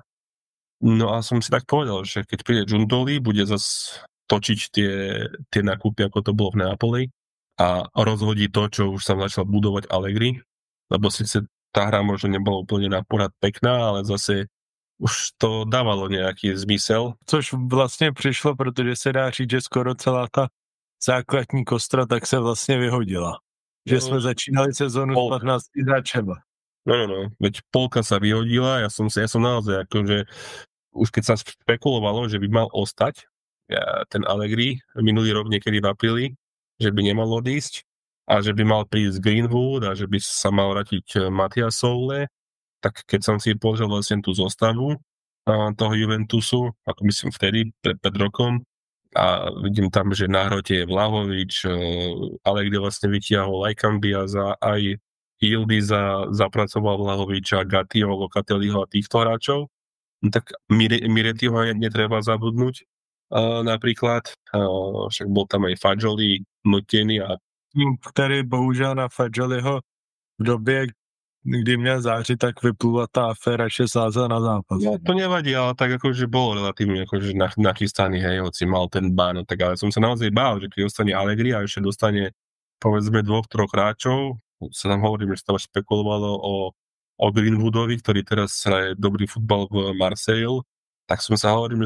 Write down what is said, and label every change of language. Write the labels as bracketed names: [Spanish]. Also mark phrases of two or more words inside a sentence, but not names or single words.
[Slovak] No a som si tak povedal, že keď príde Giuntoli, bude zase točiť tie nákupy, ako to bolo v Neapoli a rozhodí to, čo už sa začal budovať Allegri, lebo síce tá hra možno nebola úplne na porad pekná, ale zase už to dávalo nějaký zmysel. [Czech] Což vlastně přišlo, protože se dá říct, že skoro celá ta základní kostra tak se vlastně vyhodila. Že jsme začínali sezónu s 15 hráčema. [Slovak] No, veď polka sa vyhodila, ja som naozaj akože už keď sa spekulovalo, že by mal ostať ten Allegri minulý rok niekedy v apríli, že by nemal odísť a že by mal prísť Greenwood a že by sa mal vrátiť Matias Soule, tak keď som si pozrel vlastne tú zostavu toho Juventusu, ako myslím vtedy, pred rokom, a vidím tam, že na hrote je Vlahovič, Allegri vlastne vytiahol aj Cambiasa, aj Ildiza, zapracoval Vlahoviča, Gattiho, Locatelliho a týchto hráčov, tak Mirettiho netreba zabudnúť napríklad, však bol tam aj Fagioli, Nutini a... [Czech] Který bohužel na Fagioliho v době, kdy měl zářit, tak vyplula tá aféra, že sázel na zápas. [Slovak] No, to nevadí, ale tak akože bol relatívne akože nachystaný, hej, hoci mal ten bán, tak ale som sa naozaj bál, že keď dostane Allegri a ešte dostane povedzme 2-3 hráčov, sa tam hovorí, že sa tam špekulovalo o Greenwoodovi, ktorý teraz hraje dobrý futbal v Marseille, tak som sa hovoril, že